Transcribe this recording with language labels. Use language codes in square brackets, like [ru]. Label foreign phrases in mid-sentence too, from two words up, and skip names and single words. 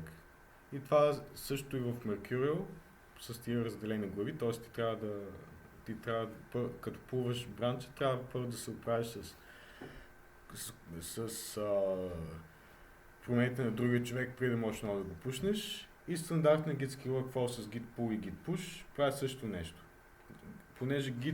[bg] И това също и в Mercurial с тия разделени глави, т.е. ти трябва като пулваш бранча, трябва първо да се оправиш с промените на другия човек, преди да можеш много да го пушнеш. И стандартна гитски workflow с [en] git pull [bg] и [en] git push [bg] прави също нещо. Понеже